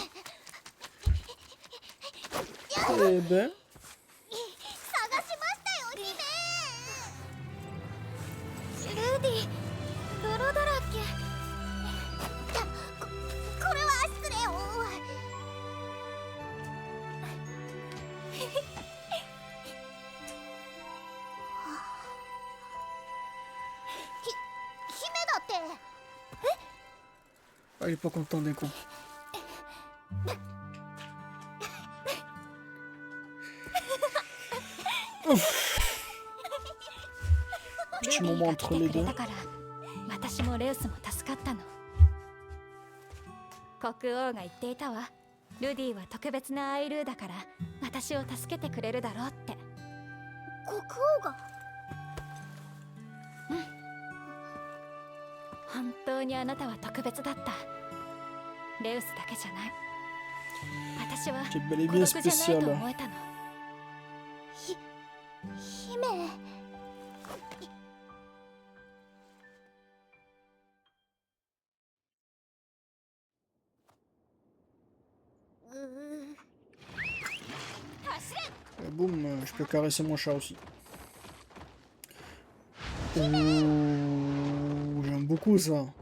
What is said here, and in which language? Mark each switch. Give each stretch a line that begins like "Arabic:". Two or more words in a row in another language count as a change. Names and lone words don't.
French: Eh ben.
Japanese: 探しましたよ姫。ルディ、泥だらけ。これは失礼を。姫だって。
French: Ah, il est pas content des coups. Petit moment entre les deux.
Japanese: 私もレウスも助かったの。国王が言っていたわ。ルディは特別なアイルーだから私を助けてくれるだろうって。国王が？うん。本当にあなたは特別だった。レウスだけじゃない。私は
French: C'est bel et
Japanese: 孤
French: bien
Japanese: 独じゃない
French: spécial.
Japanese: と思えたの。姫。
French: Et boum, je peux caresser mon chat aussi. Oh, j'aime beaucoup ça.